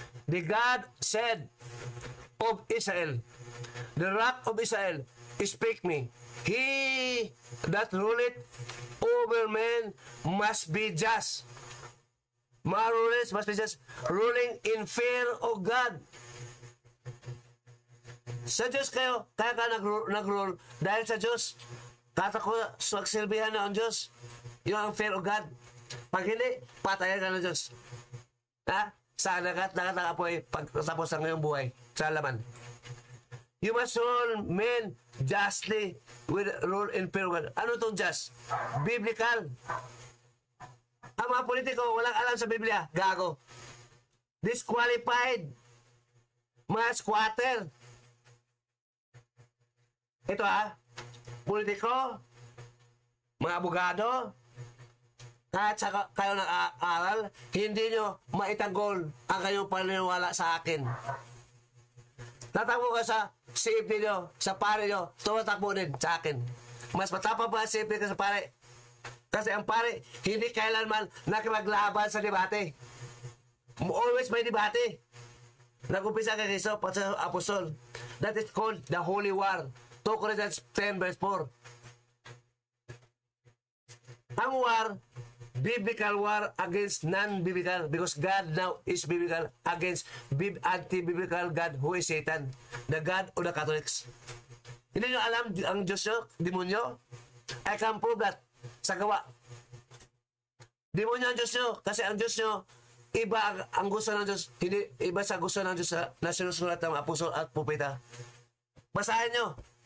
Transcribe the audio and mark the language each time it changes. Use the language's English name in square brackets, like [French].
[English] The God said of Israel, the rock of Israel, speak me. He that ruleth over men must be just. Mga rulers must be just, ruling in fear of God. [Filipino] Sa Diyos kayo, kaya ka nag-rule dahil sa Diyos. Magsilbihan na ang Diyos. Yun ang [English] fear of God. [Filipino] Pag hindi, patayan ka ng Diyos. Ha? Sa lagat ng apoy pagkatapos ng ngayong buhay sa laman. [English] You must rule men justly with rule in fear of God. [Filipino] Ano itong just? Biblical. Ang mga politiko walang alam sa Biblia. Gago. Disqualified. Mga squatter. Ito politiko, mga abogado, kahit sa kayo nag-aaral, hindi nyo maitanggol ang kayong paniniwala sa akin. Tatakbo ka sa CFP nyo, sa pare nyo, tumatakbo din sa akin. Mas matapang pa ang CFP ka sa pare. Kasi ang pare, hindi kailanman nakipaglaban sa debate. Always may debate. Nag-umpisa kay Cristo pati sa apostol. [English] That is called the Holy War. 2 Corinthians 10 verse 4. Ang war, biblical war against non-biblical, because God now is biblical against anti-biblical God who is Satan, the God of the Catholics. [Filipino] Hindi nyo alam ang Diyos nyo, demonyo? [English] I can prove that [Filipino] sa gawa. Demonyo ang Diyos nyo, kasi ang Diyos nyo, iba ang gusto ng Diyos, hindi iba sa gusto ng Diyos na sinusulat ng apostol at propeta. Basahin nyo.